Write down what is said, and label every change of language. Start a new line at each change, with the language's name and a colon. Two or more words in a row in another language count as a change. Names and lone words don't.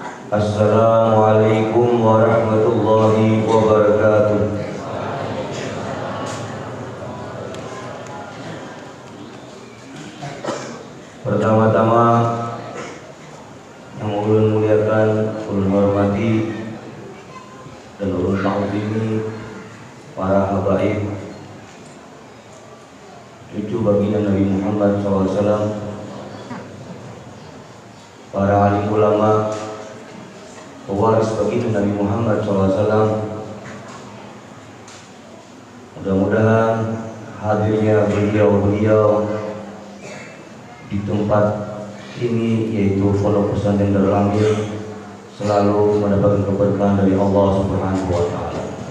Arabic: السلام عليكم ورحمة الله وبركاته.
Indonesian: Pertama-tama yang ulun muliakan, ulun hormati dan ulun ta'zimi para habaib, cucu baginda Nabi Muhammad SAW, para alim ulama, pewaris baginda Nabi Muhammad SAW. Mudah-mudahan hadirnya beliau-beliau di tempat ini, yaitu Pondok Pesantren Darul Amir, selalu mendapatkan keberkahan dari Allah
Arabic: سبحانه وتعالى.